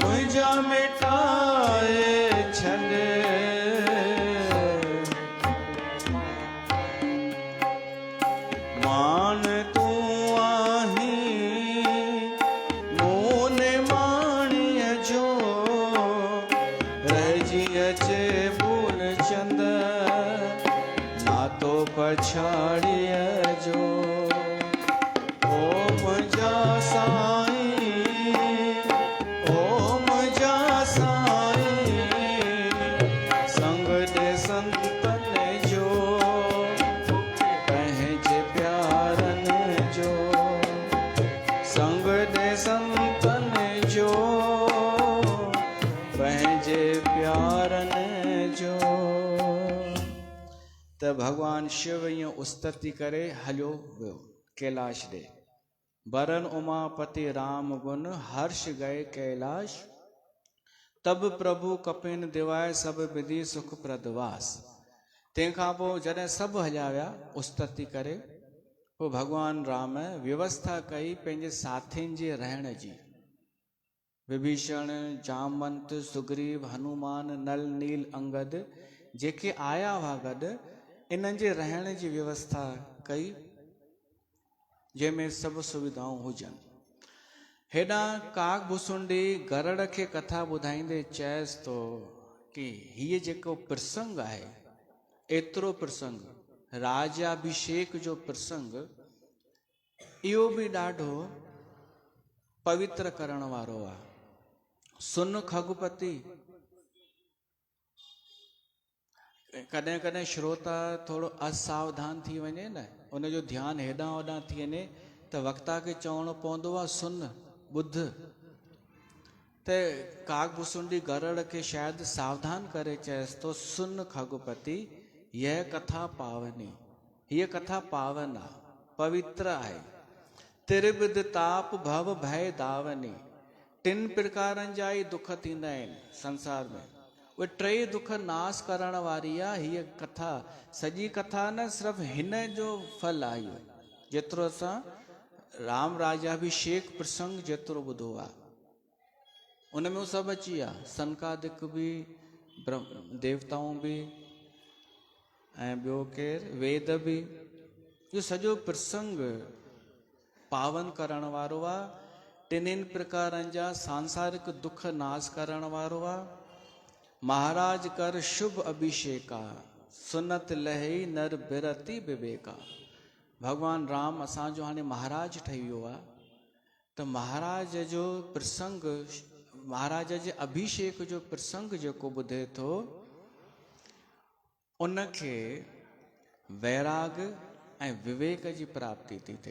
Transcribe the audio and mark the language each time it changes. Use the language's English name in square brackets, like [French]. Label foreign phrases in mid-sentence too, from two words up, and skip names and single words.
[Sindhi] जा मिटाए छॾे मान तू आहीं मूं ने माणीअ जो रहिजी अचे भूल चंद नातो पछाड़ीअ जो ओम जा साईं ओम जा साईं संग दे संतन जो पंहिंजे प्यारन जो संग दे संतन जो पंहिंजे प्यारन जो। त भगवान शिव ईअं उस्तति करे हलियो वियो कैलाश ॾे। [Awadhi] बरन उमापति राम गुण हर्ष गए कैलाश तब प्रभु कपिन दिवाए सब विधि सुख प्रदवास। [Sindhi] तंहिंखां पोइ जॾहिं सभु हलिया विया उस्तति करे पोइ भगवान राम व्यवस्था कई पंहिंजे साथियुनि जे रहण जी। विभीषण जामवंत सुग्रीव हनुमान नल नील अंगद जेके आया हुआ गॾु इन्हनि जे रहण जी व्यवस्था कई जंहिंमें सभु सुविधाऊं हुजनि। हेॾां काग भुसुंडी गरुड़ खे कथा ॿुधाईंदे चएसि थो कि हीअ जेको प्रसंग आहे एतिरो प्रसंग राज्याभिषेक जो प्रसंग इहो बि ॾाढो पवित्र करण वारो आहे। [Awadhi] सुन खगपति [Sindhi] कॾहिं कॾहिं श्रोता थोरो असावधान थी वञे न उनजो ध्यानु हेॾां होॾां थी वञे त वक्ता खे चवणो पवंदो आहे सुन ॿुध। त काग भुसुंडी गरुड़ खे शायदि सावधान करे चएसि थो [Awadhi] सुन खगपति यह कथा पावनी [Sindhi] हीअ कथा पावन आहे पवित्र आहे। [Awadhi] त्रिविध ताप भव भय दावनी [Sindhi] 3 प्रकारनि जा ई दुख थींदा आहिनि संसार में उहे 3 दुख नाश करण वारी आहे हीअ कथा। सॼी कथा न सिर्फ़ु हिन जो फल आहे इहो जेतिरो असां राम राज्याभिषेक प्रसंग जेतिरो ॿुधो आहे उन में सभु अची विया सनकादिक बि देवताऊं बि ऐं ॿियो केरु वेद बि। इहो सॼो प्रसंग पावन करण वारो आहे 3 प्रकारनि जा सांसारिक दुख नाश करण वारो आहे। [Awadhi] महाराज कर शुभ अभिषेका सुनत लही नर बिरती विवेका। [Sindhi] भगवान राम असांजो हाणे महाराज ठही वियो आहे त महाराज जो प्रसंग महाराज जे अभिषेक जो प्रसंग जेको ॿुधे थो उनखे वैराग ऐं विवेक जी प्राप्ति थी थिए।